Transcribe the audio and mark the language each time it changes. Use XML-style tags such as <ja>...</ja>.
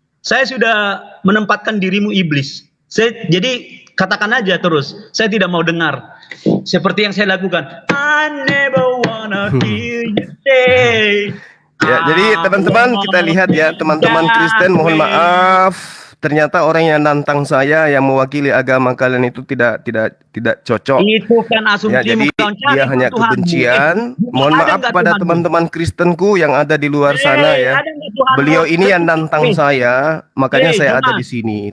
<id>Saya sudah menempatkan dirimu iblis. Jadi katakan aja terus, saya tidak mau dengar. Seperti yang saya lakukan.</id> <en>I never wanna hear you say.</en> <id>Ya, jadi teman-teman kita lihat ya, teman-teman Kristen, mohon maaf. Ternyata orang yang nantang saya yang mewakili agama kalian itu tidak cocok. Itu kan asumsimu. Ya, jadi dia hanya kebencian. Mohon maaf pada teman-teman Kristenku yang ada di luar sana ya. Beliau ini yang nantang saya, makanya saya ada di sini.</id>